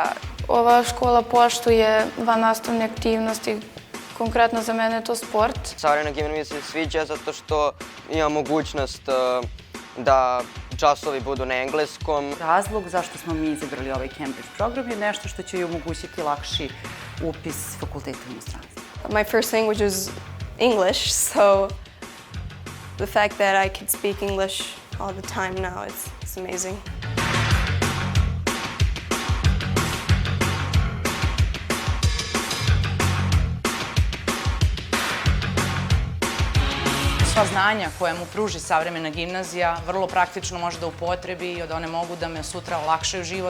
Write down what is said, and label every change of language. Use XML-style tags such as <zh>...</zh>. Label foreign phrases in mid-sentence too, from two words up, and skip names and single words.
<sr>Ova škola poštuje vannastavne aktivnosti, konkretno za mene je to sport. Savremena gimnazija mi se sviđa zato što ima mogućnost da časovi budu na engleskom. Razlog zašto smo mi izabrali ovaj Cambridge program je nešto što će joj omogućiti lakši upis fakulteta u inostranstvu.</sr> <en>My first language was English, so the fact that I could speak English all the time now, it's amazing.</en> <sr>Sva znanja koja mu pruži savremena gimnazija vrlo praktično može da upotrebi i da one mogu da me sutra olakšaju život.</sr>